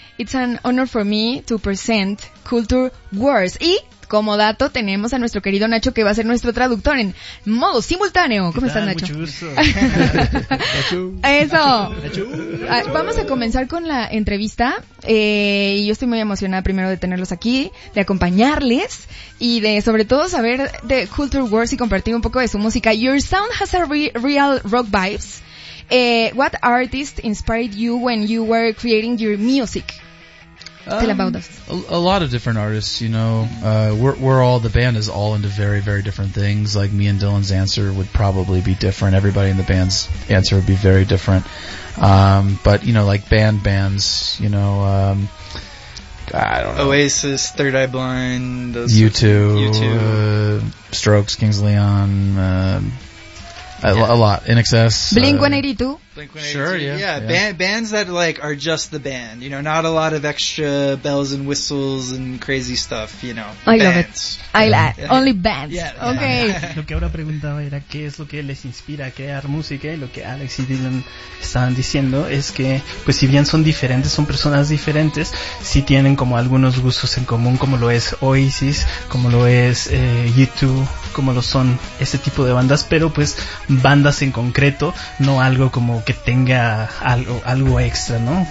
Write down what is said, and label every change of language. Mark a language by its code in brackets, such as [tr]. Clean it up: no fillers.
[en] It's an honor for me to present Culture Wars. [es] Y como dato, tenemos a nuestro querido Nacho, que va a ser nuestro traductor en modo simultáneo. ¿Cómo están, Nacho? Mucho gusto. Eso. Vamos a comenzar con la entrevista. Y yo estoy muy emocionada primero de tenerlos aquí, de acompañarles y de, sobre todo, saber de Culture Wars y compartir un poco de su música. [en] Your sound has a real rock vibes. What artist inspired you when you were creating your music? Tell about us. A lot of different artists, you know. We're all, the band is all into very, very different things. Like, me and Dylan's answer would probably be different. Everybody in the band's answer would be very different. But, you know, like bands, you know, I don't know. Oasis, Third Eye Blind, U2, Strokes, Kings Leon, A lot. NXS. Blink-182. Sure, yeah. Yeah, bands that, like, are just the band. You know, not a lot of extra bells and whistles and crazy stuff, you know. I love it. I love it. Only bands. Yeah. Okay. [es] Lo que ahora preguntaba era qué es lo que les inspira a crear música, y lo que Alex y Dylan estaban diciendo es que, pues, si bien son diferentes, son personas diferentes, sí tienen como algunos gustos en común, como lo es Oasis, como lo es U2, como lo son ese tipo de bandas, pero pues bandas en concreto, no algo como que tenga algo extra, ¿no?